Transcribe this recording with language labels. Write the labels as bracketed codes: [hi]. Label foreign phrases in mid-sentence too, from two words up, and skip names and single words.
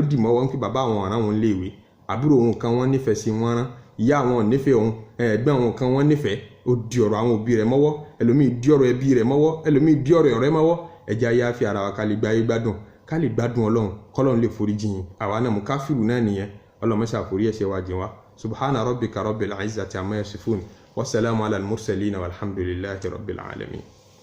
[yo] dì mọ́ wọn kí bàbá àwọn ọ̀ràn wọn léèwé àbúrò òun kan wọ́n nífẹ̀ẹ́ sí wọn rán ìyá àwọn ò nífẹ̀ẹ́ òun ẹ̀gbọ́n àwọn kan wọ́n nífẹ̀ẹ́ ó di ọ̀rọ̀ àwọn òbí rẹ̀ mọ́wọ́ ẹlòmíì di ọ̀rọ̀ ẹbí rẹ̀ mọ́wọ́ ẹlòmíì di ọ̀rọ̀ ọ̀rẹ́ mọ́wọ́ ẹ̀jẹ̀ ayé àfi ara wa ká lè gba ayé gbádùn ká lè gbádùn ọlọ́run kọ́lọ́run lè forí jìn àwa náà mú káfíìrù náà nìyẹn ọlọ́run mọ́ṣá forí ẹ̀ṣẹ̀ wa jìn wá [ar] سبحان ربك رب العزة عما يصفون وسلام على المرسلين والحمد لله رب العالمين.